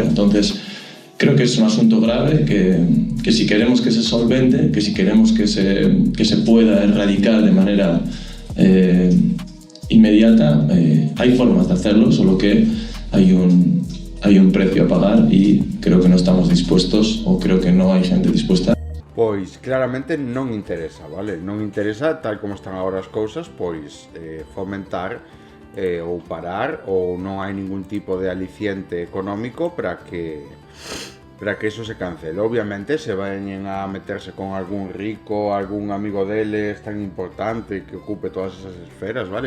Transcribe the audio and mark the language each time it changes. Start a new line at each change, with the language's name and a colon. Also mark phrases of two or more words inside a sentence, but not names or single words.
Spanish: Entonces creo que es un asunto grave que si queremos que se solvente, que si queremos que se pueda erradicar de manera inmediata, hay formas de hacerlo, solo que hay un precio a pagar y creo que no estamos dispuestos, o creo que no hay gente dispuesta.
Galician: Pois claramente non interesa, vale? Non interesa, tal como están agora as cousas, pois fomentar ou parar, ou non hai ningún tipo de aliciente económico para que eso se cancele.
Spanish: Obviamente se vayan a meterse con algún rico, algún amigo deles tan importante que ocupe todas esas esferas, vale?